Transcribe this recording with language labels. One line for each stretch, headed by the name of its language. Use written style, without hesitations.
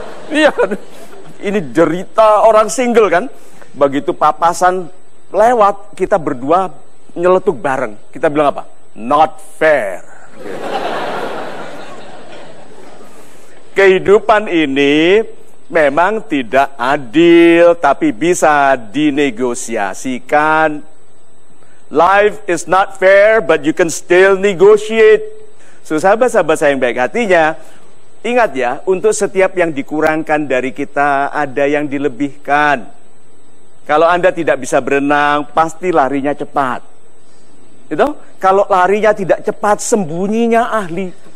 Indonesian: Iya kan? Ini derita orang single kan. Begitu papasan lewat, kita berdua nyeletuk bareng. Kita bilang apa?
English: Not fair.
Indonesian: Kehidupan ini memang tidak adil, tapi bisa dinegosiasikan.
English: Life is not fair, but you can still negotiate.
Indonesian: So, sahabat-sahabat saya yang baik hatinya, ingat ya, untuk setiap yang dikurangkan dari kita, ada yang dilebihkan. Kalau Anda tidak bisa berenang, pasti larinya cepat. Gitu? Kalau larinya tidak cepat, sembunyinya ahli.